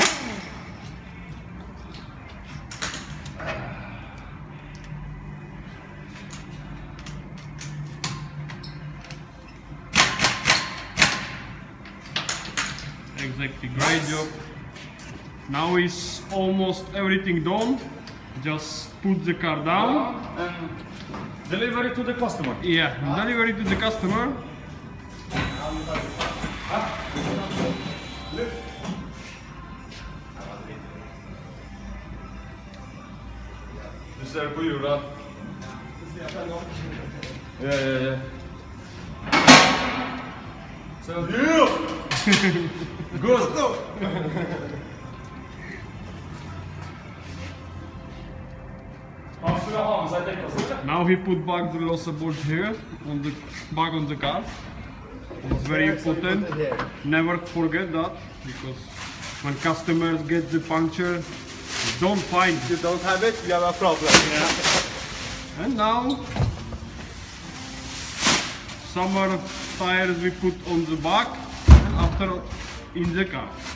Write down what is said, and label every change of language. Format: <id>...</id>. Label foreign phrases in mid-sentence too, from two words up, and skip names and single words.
<en>Exactly, great job. Now is almost everything done. Just put the car down. And deliver it to the customer. Yeah, deliver it to the customer.</en> <no>Du ser på hjula. Ja. Så good. Han skulle ha med seg dekkassett.</no> <en>Now he put back the Lossabor here on the back on the car. It's very important. Never forget that, because when customers get the puncture, don't find If you don't have it, you have a problem. And now summer tires we put on the back and after in the car.</en>